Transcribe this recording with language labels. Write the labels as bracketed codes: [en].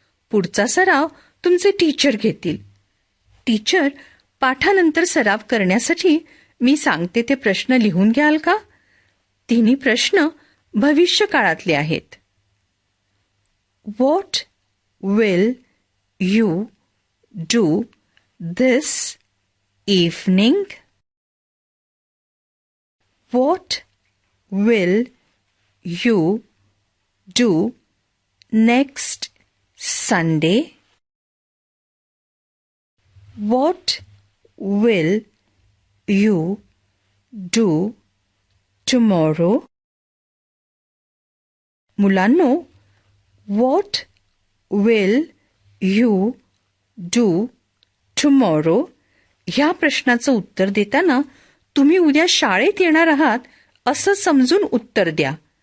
[mr] पुढचा सराव तुमचे टीचर घेतील. टीचर, पाठानंतर सराव करण्यासाठी मी सांगते ते प्रश्न लिहून घ्याल का? तिन्ही प्रश्न भविष्य काळातले आहेत. [en] What will you do this evening? What will you do next Sunday? What will you do tomorrow? [mr] मुलांनो, [en] what will you do tomorrow [mr] ह्या प्रश्नाचं उत्तर देताना तुम्ही उद्या शाळेत येणार आहात असं समजून उत्तर द्या.